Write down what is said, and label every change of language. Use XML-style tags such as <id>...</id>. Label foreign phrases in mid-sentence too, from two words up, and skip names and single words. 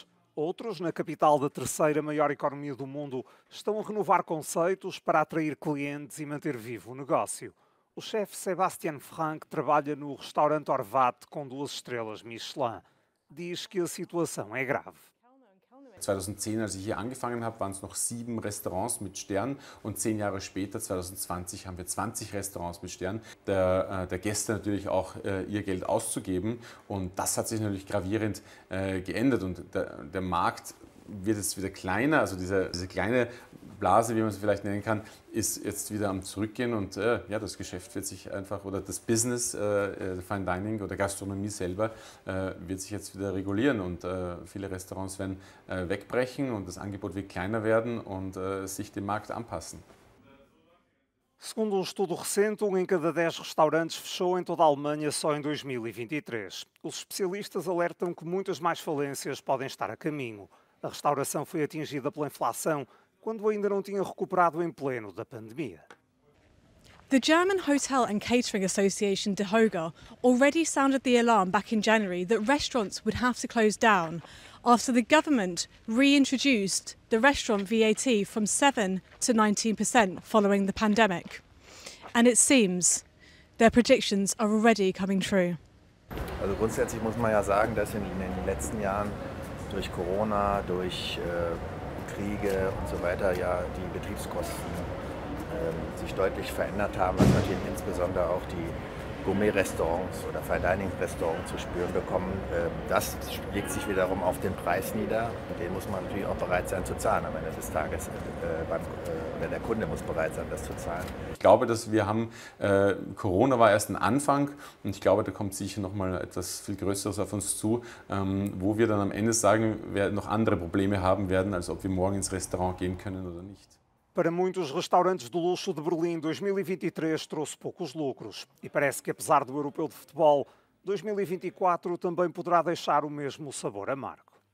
<pt>Outros, na capital da terceira maior economia do mundo, estão a renovar conceitos para atrair clientes e manter vivo o negócio. O chefe Sebastian Frank trabalha no restaurante Orvat com 2 estrelas Michelin. Diz que a situação é grave.</pt> <de>2010, als ich hier angefangen habe, waren es noch 7 Restaurants mit Stern und 10 Jahre später, 2020, haben wir 20 Restaurants mit Stern. Der Gäste natürlich auch ihr Geld auszugeben und das hat sich natürlich gravierend geändert und der Markt wird jetzt wieder kleiner, also diese kleine Blase, wie man es vielleicht nennen kann, ist jetzt wieder am Zurückgehen und ja, das Geschäft wird sich einfach, oder das Business,</de> <en>Fine Dining</en> <de>oder Gastronomie selber, wird sich jetzt wieder regulieren und viele Restaurants werden wegbrechen und das Angebot wird kleiner werden und sich dem Markt anpassen.</de> <pt>Segundo um estudo recente, em cada 10 restaurantes fechou em toda a Alemanha só em 2023. Os especialistas alertam que muitas mais falências podem estar a caminho. A restauração foi atingida pela inflação quando ainda não tinha recuperado em pleno da pandemia.</pt> <en>The German Hotel and Catering Association DEHOGA already sounded the alarm back in January that restaurants would have to close down after the government reintroduced the restaurant VAT from 7 to 19% following the pandemic. And it seems their predictions are already coming true.</en> <de>Also grundsätzlich muss man ja sagen, dass in den letzten Jahren durch Corona, durch Kriege und so weiter ja die Betriebskosten sich deutlich verändert haben, was natürlich insbesondere auch die Gourmet-Restaurants oder Fine-Dining-Restaurants zu spüren bekommen. Das legt sich wiederum auf den Preis nieder und den muss man natürlich auch bereit sein zu zahlen am Ende des Tages. Oder der Kunde muss bereit sein, das zu zahlen. Ich glaube, dass wir haben, Corona war erst ein Anfang und ich glaube, da kommt sicher noch mal etwas viel Größeres auf uns zu, wo wir dann am Ende sagen, wir noch andere Probleme haben werden, als ob wir morgen ins Restaurant gehen können oder nicht.</de> <pt>Para muitos restaurantes de luxo de Berlim, 2023 trouxe poucos lucros. E parece que, apesar do europeu de futebol, 2024 também poderá deixar o mesmo sabor amargo.</pt>